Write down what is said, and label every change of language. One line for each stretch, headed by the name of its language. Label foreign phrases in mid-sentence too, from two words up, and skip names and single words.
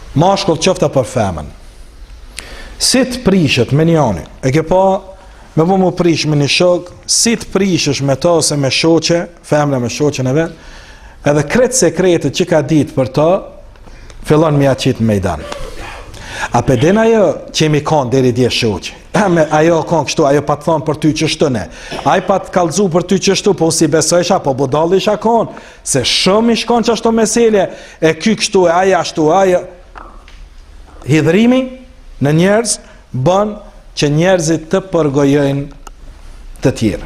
Albanian: mashkull qofta për femën. Si të prishet me njani, e ke pa me po mu prish me një shok, si të prishesh me ta ose me shoqe, femra me shoqen e vet, edhe kretë sekretet që ka ditë për ta, fillon me ja qitë në mejdan. A pe den ajo që mi kanë deri dje shoqe, ajo kanë kështu, ajo pa të thonë për ty qështu ne, ajo pa të kalzu për ty qështu, po si besojsha, po budalli isha kanë, se shumë i shkon që ashtu meselje, e ky kështu, e aja ashtu, aja. Hidhrimi në njerëz bën që njerëzit të përgojojnë të tjerë.